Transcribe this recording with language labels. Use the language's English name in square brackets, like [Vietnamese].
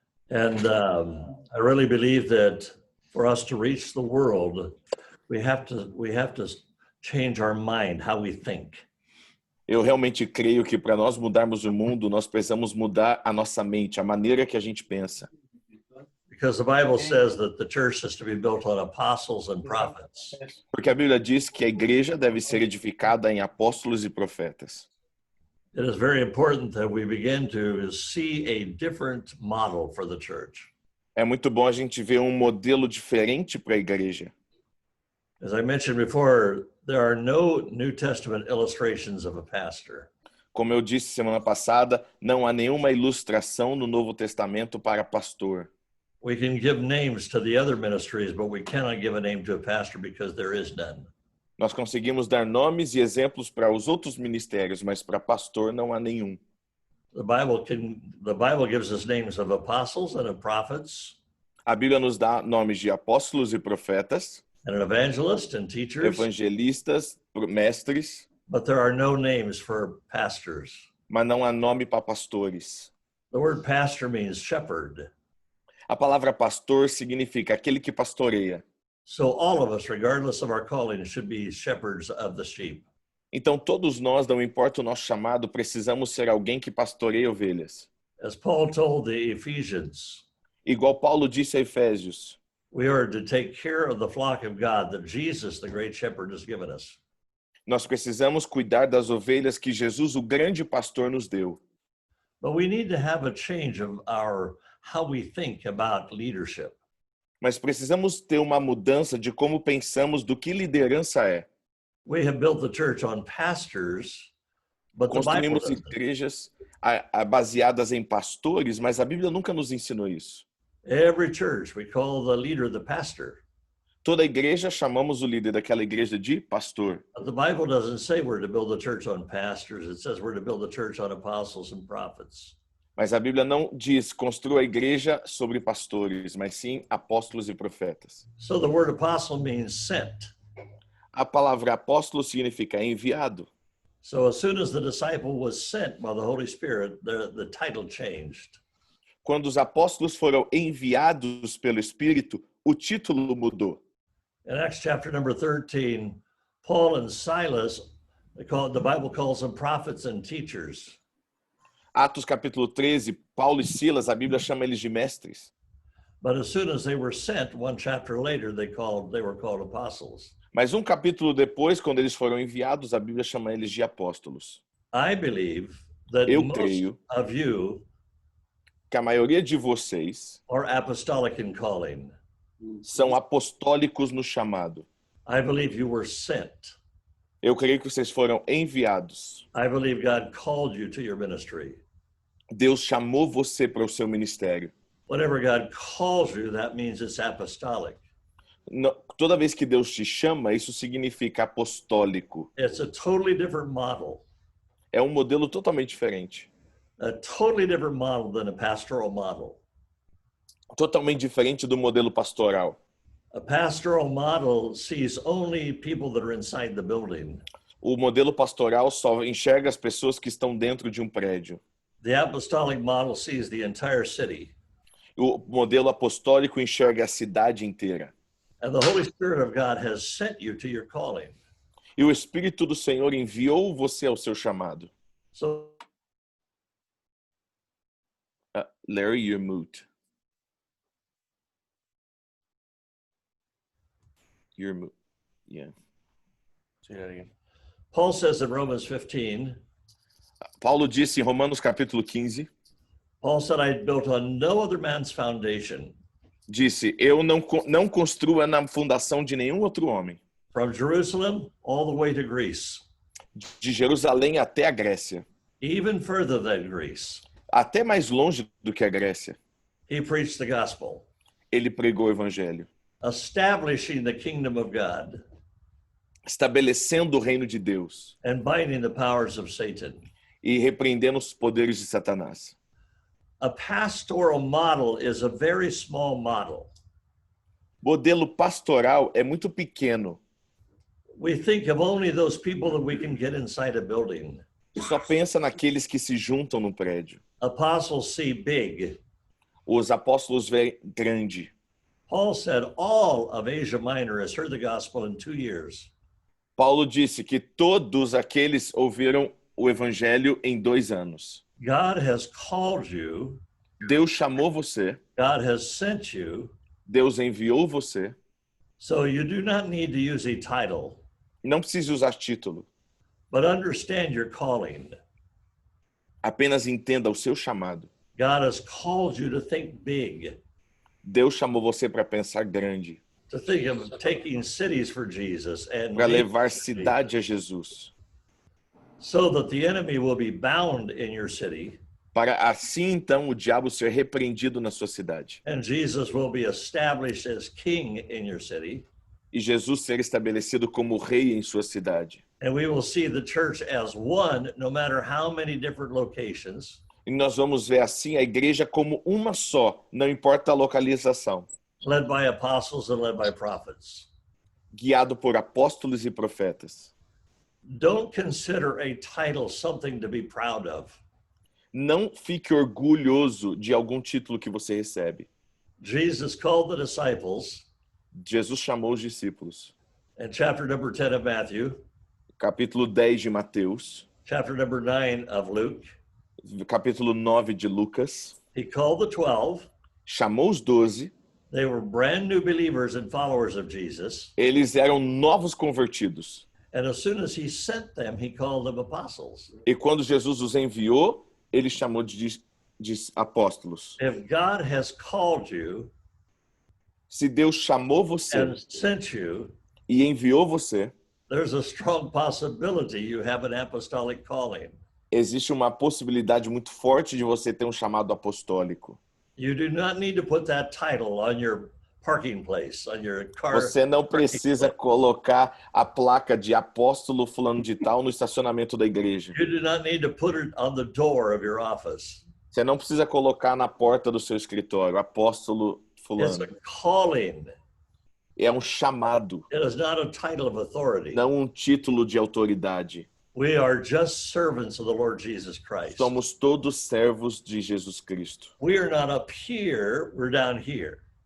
[English] And I really believe that for us to reach the world, we have to change our mind, how we think. [Portuguese] Eu realmente creio que para nós mudarmos o mundo, nós precisamos mudar a nossa mente, a maneira que a gente pensa. [English] Because the Bible says that the church is to be built on apostles and prophets. [Portuguese] Porque a Bíblia diz que a igreja deve ser edificada em apóstolos e profetas. [English] It is very important that we begin to see a different model for the church. [Portuguese] É muito bom a gente ver um modelo diferente para a igreja. [English] As I mentioned before, there are no New Testament illustrations of a pastor. [Portuguese] Como eu disse semana passada, não há nenhuma ilustração no Novo Testamento para pastor. [English] We can give names to the other ministries, but we cannot give a name to a pastor because there is none. [Portuguese] Nós conseguimos dar nomes e exemplos para os outros ministérios, mas para pastor não há nenhum. [English] The Bible gives us names of apostles and of prophets, [Portuguese] A Bíblia nos dá nomes de apóstolos e profetas, [English] and an evangelist and teachers, [Portuguese] evangelistas, mestres, [English] but there are no names for pastors. [Portuguese] mas não há nome para pastores. [English] The word pastor means shepherd. [Portuguese] A palavra pastor significa aquele que pastoreia. [English] So all of us, regardless of our calling, should be shepherds of the sheep. [Portuguese] Então todos nós, não importa o nosso chamado, precisamos ser alguém que pastoreia ovelhas. [English] As Paul told the Ephesians, [Portuguese] Igual Paulo disse a Efésios, [English] we are to take care of the flock of God that Jesus, the great shepherd, has given us. [Portuguese] nós precisamos cuidar das ovelhas que Jesus, o grande pastor, nos deu. [English] But we need to have a change of how we think about leadership. [Portuguese] Mas precisamos ter uma mudança de como pensamos do que liderança é. [English] We have built the church on pastors, but the Bible [Portuguese] Construímos [English] doesn't. [Portuguese] igrejas baseadas em pastores, mas a Bíblia nunca nos ensinou isso. [English] Every church, we call the leader the pastor. [Portuguese] Toda igreja chamamos o líder daquela igreja de pastor. [English] But the Bible doesn't say we're to build the church on pastors. It says we're to build the church on apostles and prophets. [Portuguese] Mas a Bíblia não diz construa a igreja sobre pastores, mas sim apóstolos e profetas. [English] So the word apostle means sent. [Portuguese] A palavra apóstolo significa enviado. [English] So as soon as the disciple was sent by the Holy Spirit, the title changed. [Portuguese] Quando os apóstolos foram enviados pelo Espírito, o título mudou. [English] In Acts chapter number 13, Paul and Silas, the Bible calls them prophets and teachers. [Portuguese] Atos capítulo 13, Paulo e Silas, a Bíblia chama eles de mestres. [English] But as soon as they were sent, one chapter later, they were called apostles. [Portuguese] Mas um capítulo depois, quando eles foram enviados, a Bíblia chama eles de apóstolos. [English] I believe that [Portuguese] Eu [English] most [Portuguese] creio [English] of you [Portuguese] que a maioria de vocês [English] are apostolic in calling. [Portuguese] são apostólicos no chamado. [English] I believe you were sent. [Portuguese] Eu creio que vocês foram enviados. [English] I believe God called you to your ministry. [Portuguese] Deus chamou você para o seu ministério. [English] Whenever God calls you, that means it's apostolic. [Portuguese] Toda vez que Deus te chama, isso significa apostólico. [English] It's a totally different model. [Portuguese] É um modelo totalmente diferente. [English] A totally different model than a pastoral model. [Portuguese] Totalmente diferente do modelo pastoral. [English] A pastoral model sees only people that are inside the building. [Portuguese] O modelo pastoral só enxerga as pessoas que estão dentro de um prédio. [English] The apostolic model sees the entire city. [Portuguese] O modelo apostólico enxerga a cidade inteira. [English] And the Holy Spirit of God has sent you to your calling. [Portuguese] E o Espírito do Senhor enviou você ao seu chamado. [English] So Larry, you're mute. You're mute. Yeah. Say that again. Paul says in Romans 15, [Portuguese] Paulo disse em Romanos capítulo 15, [English] Paul said, I built on no other man's foundation. [Portuguese] Disse, eu não construa na fundação de nenhum outro homem. [English] From Jerusalem all the way to Greece. [Portuguese] De Jerusalém até a Grécia. [English] even further than Greece. [Portuguese] Até mais longe do que a Grécia, [English] He preached the gospel, [Portuguese] ele pregou o evangelho, [English] establishing the kingdom of God [Portuguese] estabelecendo o reino de Deus [English] and binding the powers of Satan. [Portuguese] e repreendendo os poderes de Satanás. [English] A pastoral model is a very small model. [Portuguese] Modelo pastoral é muito pequeno. [English] We think of only those people that we can get inside a building. [Portuguese] Só pensa naqueles que se juntam no prédio. [English] Apostles see big. [Portuguese] Os apóstolos veem grande. [English] Paul said all of Asia Minor has heard the gospel in 2 years. [Portuguese] Paulo disse que todos aqueles ouviram o evangelho em 2 anos. [English] God has called you. [Portuguese] Deus chamou você, [English] God has sent you. [Portuguese] Deus enviou você. [English] So you do not need to use a title, [Portuguese] Não precisa usar título. [English] but understand your calling. [Portuguese] Apenas entenda o seu chamado. [English] God has called you to think big, [Portuguese] Deus chamou você para pensar grande, [English] to think of taking cities for Jesus and [Portuguese] para levar cidade a Jesus, [English] so that the enemy will be bound in your city [Portuguese] para assim então o diabo ser repreendido na sua cidade [English] and Jesus will be established as king in your city. [Portuguese] e Jesus ser estabelecido como rei em sua cidade. [English] And we will see the church as one, no matter how many different locations, [Portuguese] E nós vamos ver assim a igreja como uma só, não importa a localização, [English] led by apostles and led by prophets. [Portuguese] guiado por apóstolos e profetas. [English] Don't consider a title something to be proud of. [Portuguese] Não fique orgulhoso de algum título que você recebe. [English] Jesus called the disciples [Portuguese] Jesus chamou os discípulos. [English] in chapter number 10 of Matthew, [Portuguese] Capítulo 10 de Mateus, [English] chapter number 9 of Luke. [Portuguese] capítulo 9 de Lucas. [English] He called the 12. [Portuguese] Chamou os 12. [English] They were brand new believers and followers of Jesus. [Portuguese] Eles eram novos convertidos. [English] And as soon as he sent them, he called them apostles. [Portuguese] E quando Jesus os enviou, ele chamou de apóstolos. [English] If God has called you [Portuguese] Se Deus chamou você [English] and sent you, [Portuguese] e enviou você, [English] there's a strong possibility you have an apostolic calling. [Portuguese] existe uma possibilidade muito forte de você ter um chamado apostólico. [English] You do not need to put that title on your parking place, on your car. [Portuguese] Você não precisa colocar a placa de apóstolo fulano de tal no estacionamento da igreja. [English] You do not need to put it on the door of your office. [Portuguese] Você não precisa colocar na porta do seu escritório, apóstolo [English] It's [Portuguese] fulano. [English] a calling. [Portuguese] É um chamado, [English] It is not a title of authority. [Portuguese] não um título de autoridade. [English] We are just servants of the Lord Jesus Christ. [Portuguese] Somos todos servos de Jesus Cristo. [English] We are not up here, we're down here.